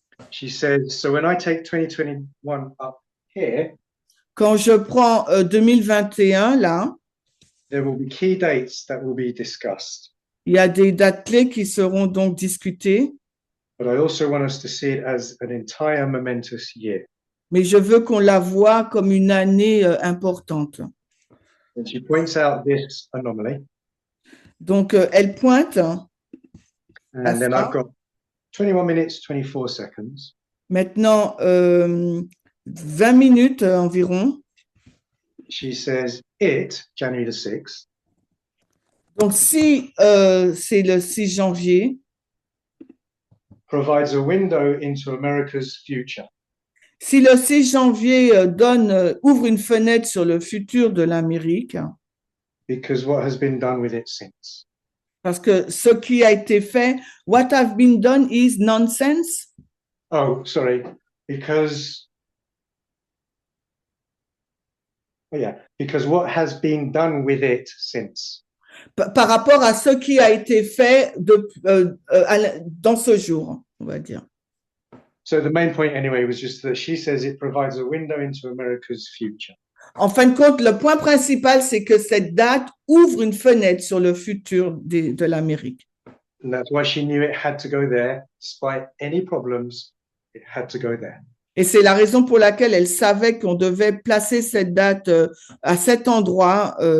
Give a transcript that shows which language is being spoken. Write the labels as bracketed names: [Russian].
[English] She says, so when I take 2021 up here, [French] quand je prends 2021, là, [English] there will be key dates that will be discussed. [French] il y a des dates clés qui seront donc discutées, [English] But I also want us to see it as an entire momentous year. [French] mais je veux qu'on la voie comme une année importante. [English] And she points out this anomaly. [French] Donc, elle pointe. [English] And then [French] ça. [English] I've got 21 minutes, 24 seconds. [French] Maintenant, 20 minutes environ. [English] She says, it, January the 6th, [French] Donc, si c'est le 6 janvier, [English] provides a window into America's future. [French] si le 6 janvier ouvre une fenêtre sur le futur de l'Amérique, [English] Because what has been done with it since. [French] parce que ce qui a été fait, [English] what have been done is nonsense. Oh, sorry. Because, oh yeah, because what has been done with it since. [French] Par rapport à ce qui a été fait dans ce jour, on va dire. [English] So the main point anyway was just that she says it provides a window into America's future. [French] En fin de compte, le point principal, c'est que cette date ouvre une fenêtre sur le futur de l'Amérique. [English] And that's why she knew it had to go there. Despite any problems, it had to go there. [French] Et c'est la raison pour laquelle elle savait qu'on devait placer cette date à cet endroit,